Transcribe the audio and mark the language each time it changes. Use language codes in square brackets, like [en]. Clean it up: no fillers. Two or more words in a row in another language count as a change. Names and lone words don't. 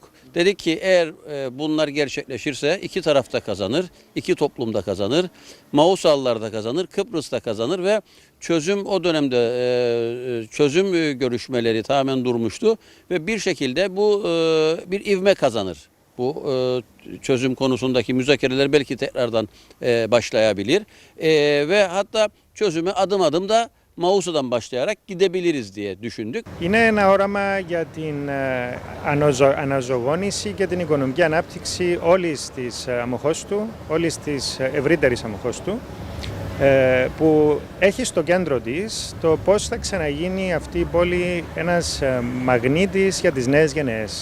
[tr] Dedik ki eğer bunlar gerçekleşirse iki taraf da kazanır, iki toplum da kazanır, Mausalılar da kazanır, Kıbrıs da kazanır ve çözüm o dönemde çözüm görüşmeleri tamamen durmuştu ve bir şekilde bu bir ivme kazanır. Bu çözüm konusundaki müzakereler belki tekrardan başlayabilir ve hatta çözüme adım adım da Mausa'dan başlayarak gidebiliriz diye düşündük. [el] Είναι ένα όραμα για την αναζωογόνηση και την οικονομική ανάπτυξη όλης της Αμμοχώστου, όλης της ευρύτερης Αμμοχώστου, που έχει στο κέντρο της το πώς θα ξαναγίνει αυτή η πόλη ένας μαγνήτης για τις νέες γενναίες.